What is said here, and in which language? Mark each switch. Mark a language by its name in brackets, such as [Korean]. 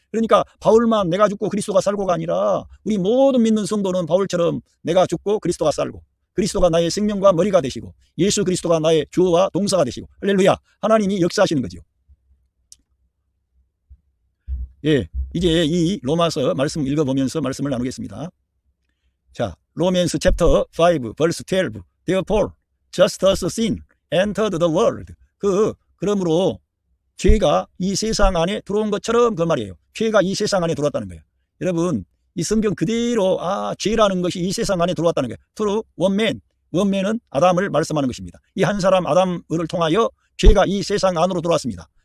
[Korean] 그러니까 바울만 내가 죽고 그리스도가 살고가 아니라 우리 모든 믿는 성도는 바울처럼 내가 죽고 그리스도가 살고, 그리스도가 나의 생명과 머리가 되시고, 예수 그리스도가 나의 주어와 동사가 되시고, 할렐루야, 하나님이 역사하시는 거죠. 예, 이제 이 로마서 말씀 읽어보면서 말씀을 나누겠습니다. 자, 로맨스 챕터 5 verse 12. [English] Therefore, just as sin entered the world. [Korean] 그러므로 죄가 이 세상 안에 들어온 것처럼 그 말이에요. 죄가 이 세상 안에 들어왔다는 거예요. 여러분, 이 성경 그대로 죄라는 것이 이 세상 안에 들어왔다는 거예요. [English] Through one man. [Korean] 원맨은 아담을 말씀하는 것입니다. 이 한 사람 아담을 통하여 죄가 이 세상 안으로 들어왔습니다.